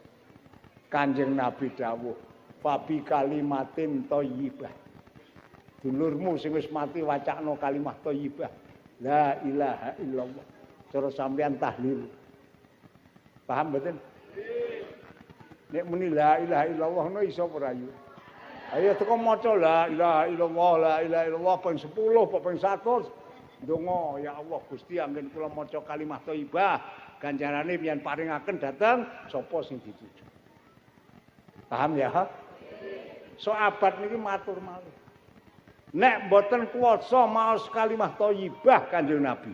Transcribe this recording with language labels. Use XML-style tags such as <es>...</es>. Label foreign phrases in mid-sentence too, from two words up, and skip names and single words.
<jv>Kanjeng Nabi dawuh,</jv> <ar>"فبكلمة طيبة."</ar> <jv>Dulurmu sing wis mati wacakno</jv> <ar>كلمة طيبة. لا إله إلا الله.</ar> <jv>Cara sampeyan tahlil. Paham mboten? Nek muni</jv> <ar>لا إله إلا الله</ar> <jv>no iso ora ayu. Ayo teko maca</jv> <ar>لا إله إلا الله، لا إله إلا الله</ar> <jv>ping 10, ping 100. Ndonga ya Allah Gusti anggen kula maca</jv> <ar>كلمة طيبة</ar> <jv>ganjarane pian paringaken dhateng sapa sing dituju. Paham ya? Sahabat niki matur malih. Nek mboten kuwasa maos</jv> <ar>كلمة طيبة</ar> <jv>Kanjeng Nabi.</jv>